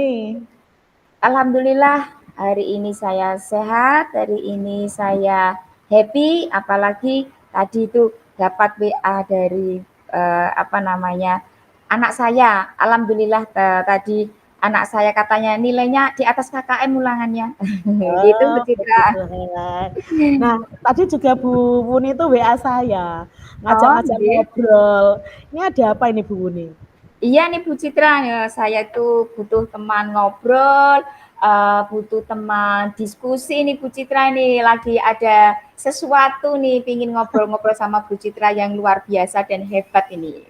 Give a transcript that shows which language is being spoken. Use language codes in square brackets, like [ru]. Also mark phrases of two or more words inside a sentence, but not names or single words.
[id] Alhamdulillah, hari ini saya sehat, hari ini saya happy, apalagi tadi itu dapat WA dari anak saya. Alhamdulillah tadi anak saya katanya nilainya di atas KKM ulangannya. Gitu Bu Oh, begitu. Citra. Nah, tadi juga Bu Wuni itu WA saya, Oh, ngajak-ngajak nggih. ngobrol. Ini ada apa ini Bu Wuni? Iya nih Bu Citra, ya, saya tuh butuh teman ngobrol, butuh teman diskusi nih Bu Citra nih, lagi ada sesuatu nih, pingin ngobrol-ngobrol sama Bu Citra yang luar biasa dan hebat ini.